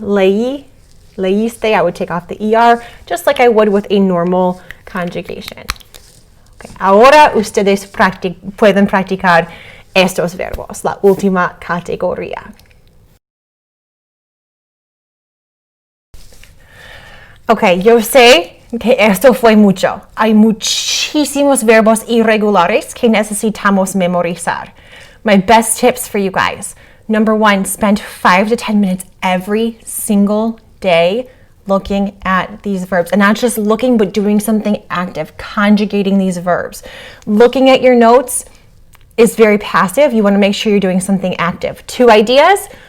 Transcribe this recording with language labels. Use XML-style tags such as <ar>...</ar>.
<en>Leí, leíste, I would take off the ER, just like I would with a normal conjugation. Okay.</en> <es>Ahora ustedes pueden practicar estos verbos, la última categoría. Ok, yo sé que esto fue mucho. Hay muchísimos verbos irregulares que necesitamos memorizar.</es> <en>My best tips for you guys. Number one, spend 5 to 10 minutes every single day looking at these verbs. And not just looking, but doing something active, conjugating these verbs. Looking at your notes is very passive. You want to make sure you're doing something active. 2 ideas.</en>